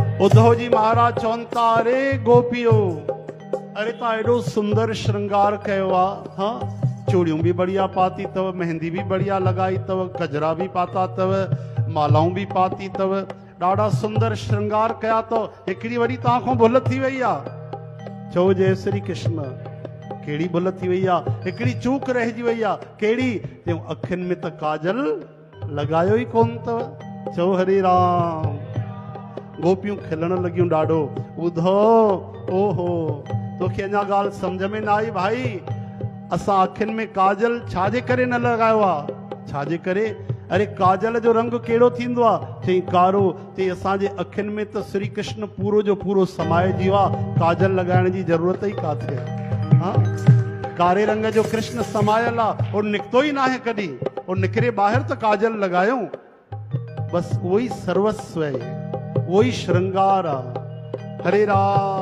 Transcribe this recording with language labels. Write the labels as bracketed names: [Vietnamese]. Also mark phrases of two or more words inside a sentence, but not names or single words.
[Sindhi] उद्धव जी महाराज चवंता अरे गोपियो अरे ता एडो सुंदर श्रृंगार कयो आ। हाँ चूड़ियों भी बढ़िया पाती तव, मेहंदी भी बढ़िया लगाई तव, गजरा भी पाता तव, मालाऊं भी पाती तव, ॾाढा सुंदर श्रृंगार कया तो हिकिड़ी वरी तव्हां भुल थी वई आ। चओ जय श्री कृष्ण। केड़ी भुल थी वई आ? हिकिड़ी चूक रहिजी वई आ। केड़ी? त्यों अखियुनि में त काजल लगायो ई कोन तव। चओ हरे राम। गोपियूं खिलण लगियूं ॾाढो। ॿुधो ओहो तोखे अञा ॻाल्हि सम्झ में न आई भाई। असां अखियुनि में काजल छाजे करे न लगायो आ? छाजे करे? अरे काजल जो रंग केड़ो थींदो आ? चई कारो। चई असांजे अखियुनि में त श्री कृष्ण पूरो जो पूरो समाइजी आ, काजल लगाइण जी ज़रूरत ई काथे आ। हाँ कारे रंग जो कृष्ण समायल आ, और निकतो ही ना है कदी, और निकरे बाहर तो काजल लगायो। [Hindi] बस वही सर्वस्व है, [Sindhi] वही श्रृंगार आ। हरे राम।